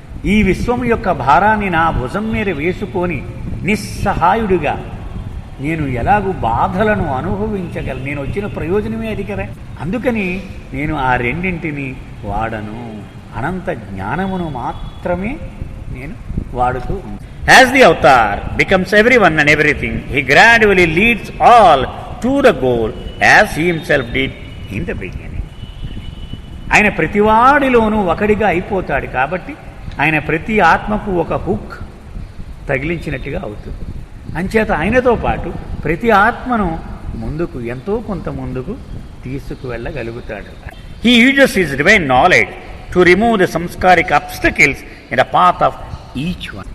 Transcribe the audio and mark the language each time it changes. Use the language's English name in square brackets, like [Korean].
[Telugu] ఈ విశ్వం యొక్క భారాన్ని నా భుజం మీద వేసుకొని నిస్సహాయుడిగా నేను ఎలాగూ బాధలను అనుభవించగలను? నేను వచ్చిన ప్రయోజనమే అది కదా. అందుకని నేను ఆ రెండింటిని వాడను, అనంత జ్ఞానమును మాత్రమే నేను వాడుతూ ఉంటాను. [English] As the avatar becomes everyone and everything, he gradually leads all to the goal as he himself did in the beginning. [Telugu] ఆయన ప్రతివాడిలోనూ ఒకడిగా అయిపోతాడు కాబట్టి ఆయన ప్రతి ఆత్మకు ఒక హుక్ తగిలించినట్టుగా అవుతుంది. అంచేత ఆయనతో పాటు ప్రతి ఆత్మను ముందుకు ఎంతో కొంత ముందుకు తీసుకువెళ్ళగలుగుతాడు. [English] He uses his divine knowledge to remove the సంస్కారిక్ obstacles in the path of each one.